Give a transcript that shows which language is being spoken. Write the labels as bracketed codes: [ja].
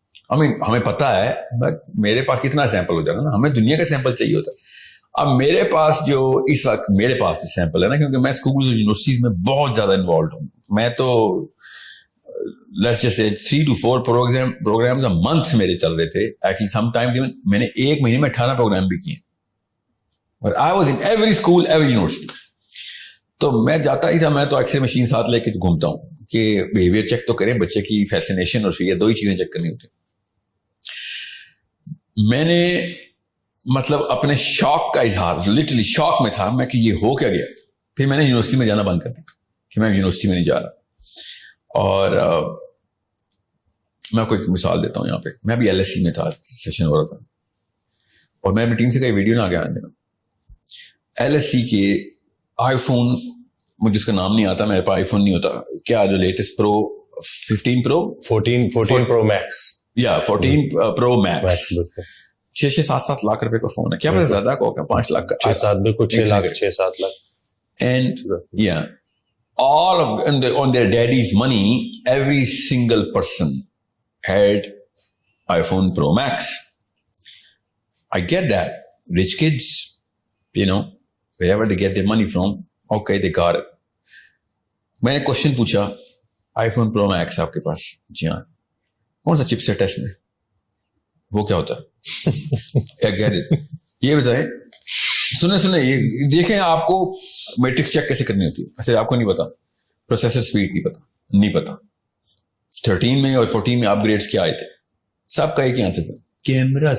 [ur] ہمیں پتا ہے، بٹ میرے پاس کتنا سیمپل ہو جانا نا، ہمیں دنیا کا سیمپل چاہیے ہوتا ہے. اب میرے پاس جو اس وقت میرے پاس سیمپل ہے نا، کیونکہ میں اسکولز اور یونیورسٹیز میں بہت زیادہ انوالوڈ ہوں. میں تو [en] let's just say 3 to 4 programs a month [ur] میرے چل رہے تھے. ایکچولی سم ٹائم میں نے ایک مہینے میں 18 پروگرام بھی کیے. [en] But I was in every school, every university. [ur] تو میں جاتا ہی تھا, میں تو ایکس رے مشین ساتھ لے کے گھومتا ہوں کہ بیہیویئر چیک تو کریں, بچے کی فیسینیشن اور فیئر, 2 ہی چیزیں چیک کرنی ہوتی. میں نے مطلب اپنے شوق کا اظہار, لٹرلی شوق میں تھا میں کہ یہ ہو کیا گیا. پھر میں نے یونیورسٹی میں جانا بند کر دیا کہ میں یونیورسٹی میں نہیں جا رہا. اور میں آپ کو ایک مثال دیتا ہوں یہاں پہ. میں بھی LSE میں تھا, سیشن ہو رہا تھا, اور میں اپنی ٹیم سے کئی ویڈیو نہ آگے آنے دینا. LSE کے آئی فون, مجھے اس کا نام نہیں آتا, میرے پاس آئی فون نہیں ہوتا, کیا جو لیٹسٹ پرو 15 پرو 14 پرو میکس, یا 14 پرو میکس 6-7 لاکھ روپے کا فون ہے. کیا پتا زیادہ کا ہوگا, 5 لاکھ کا, 6-7 بالکل 6 lakh 6-7 lakh. [en] And yeah, all of on their daddy's money, every single person had iPhone Pro Max. I get that. Rich kids, you know, wherever they get their money from, okay, they got it. [ur] میں نے question پوچھا, iPhone Pro Max آپ کے پاس؟ جی ہاں. کون سا چپ set ہے اس میں؟ وہ کیا ہوتا ہے؟ یہ بتائیں, سنیں یہ دیکھیں, آپ کو میٹرکس چیک کیسے کرنی ہوتی ہے. ایسے آپ کو نہیں پتا, پروسیسر سپیڈ نہیں پتا. 13 میں اور 14 میں اپ گریڈس کیا آئے تھے, سب کا ایک ہی آنسر تھا, کیمرہ.